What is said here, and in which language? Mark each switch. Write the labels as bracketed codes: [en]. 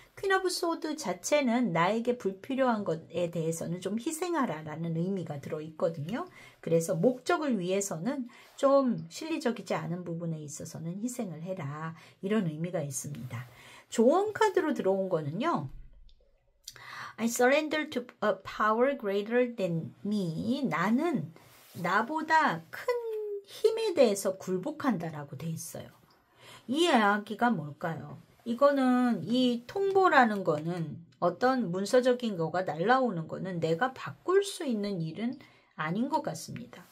[ko] 퀸 오브 소드 자체는 나에게 불필요한 것에 대해서는 좀 희생하라 라는 의미가 들어있거든요. 그래서 목적을 위해서는 좀 실리적이지 않은 부분에 있어서는 희생을 해라 이런 의미가 있습니다. 조언 카드로 들어온 거는요. [en] I surrender to a power greater than me. [ko] 나는 나보다 큰 힘에 대해서 굴복한다라고 돼 있어요. 이 이야기가 뭘까요? 이거는 이 통보라는 거는 어떤 문서적인 거가 날라오는 거는 내가 바꿀 수 있는 일은 아닌 것 같습니다.